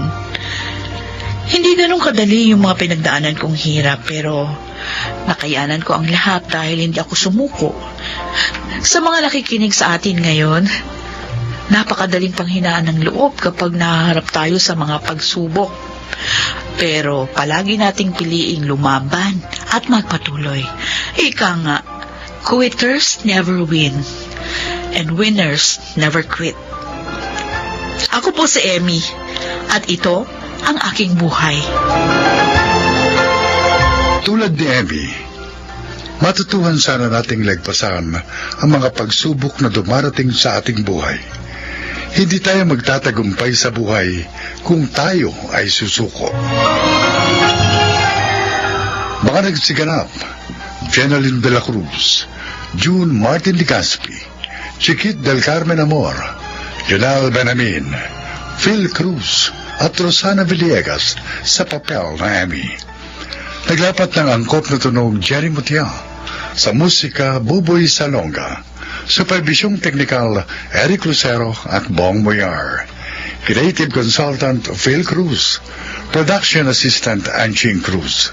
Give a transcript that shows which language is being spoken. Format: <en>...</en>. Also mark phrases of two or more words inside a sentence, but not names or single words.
<tl>Hindi ganun kadali yung mga pinagdaanan kong hirap pero nakayanan ko ang lahat dahil hindi ako sumuko. Sa mga nakikinig sa atin ngayon, napakadaling panghinaan ng loob kapag nahaharap tayo sa mga pagsubok. Pero palagi nating piliing lumaban at magpatuloy. Ika nga,</tl> <en>quitters never win and winners never quit.</en> <tl>Ako po si Emmy at ito ang aking buhay. Tulad ni Emmy, matutuhan sana nating lagpasan ang mga pagsubok na dumarating sa ating buhay. Hindi tayo magtatagumpay sa buhay kung tayo ay susuko. Mga nagsiganap: Jeneline de la Cruz, June Martin Ligaspi, Chiquit del Carmen Amor, Yonel Benamin, Phil Cruz, at Rosana Villegas sa papel na Emmy. Naglapat ng angkop na tunog Jerry Mutia, sa musika Buboy Salonga, supervisyong teknikal Eric Lucero at Bong Moyar,</tl> <en>creative consultant</en> <tl>Phil Cruz,</tl> <en>production assistant</en> <tl>Anching Cruz.</tl>